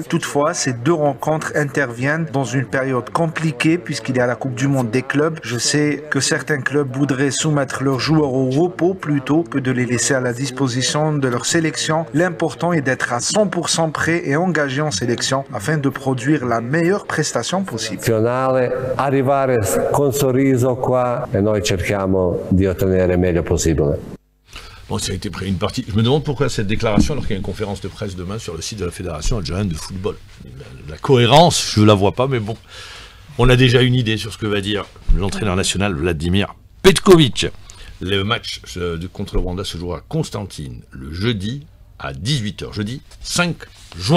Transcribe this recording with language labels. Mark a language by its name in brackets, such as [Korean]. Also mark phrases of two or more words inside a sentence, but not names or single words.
[French] Toutefois, ces 2 rencontres interviennent dans une période compliquée puisqu'il y a la Coupe du Monde des clubs. Je sais que certains clubs voudraient soumettre leurs joueurs au repos plutôt que de les laisser à la disposition de leur sélection. L'important est d'être à 100% prêt et engagé en sélection afin de produire la meilleure prestation possible. [Italian] Arrivare con sorriso qua e noi cerchiamo di ottenere il meglio possibile. [French] Bon, ça a été pris une partie. Je me demande pourquoi cette déclaration alors qu'il y a une conférence de presse demain sur le site de la Fédération algérienne de football. La cohérence, je ne la vois pas, mais bon. On a déjà une idée sur ce que va dire l'entraîneur national Vladimir Petkovic. Le match contre le Rwanda se jouera à Constantine le jeudi à 18h, jeudi 5 juin.